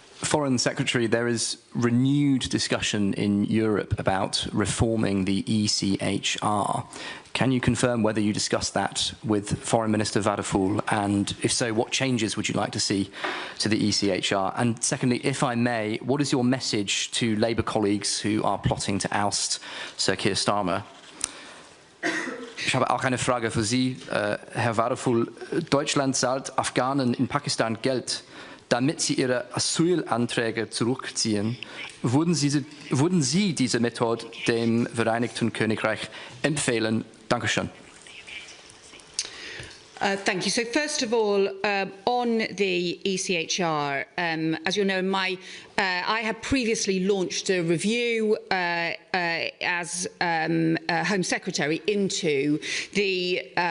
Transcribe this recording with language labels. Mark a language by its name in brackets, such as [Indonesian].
[English] Foreign Secretary, there is renewed discussion in Europe about reforming the ECHR. Can you confirm whether you discussed that with Foreign Minister Wadephul, and if so, what changes would you like to see to the ECHR? And secondly, if I may, what is your message to Labour colleagues who are plotting to oust Sir Keir Starmer? [German] Ich habe auch eine Frage für Sie, Herr Wadephul. Deutschland zahlt Afghanen in Pakistan Geld, damit sie ihre Asylanträge zurückziehen. Würden Sie diese Methode dem Vereinigten Königreich empfehlen? Dankeschön. [English] Thank you. So first of all, on the ECHR, as you'll know, I have previously launched a review as Home Secretary into the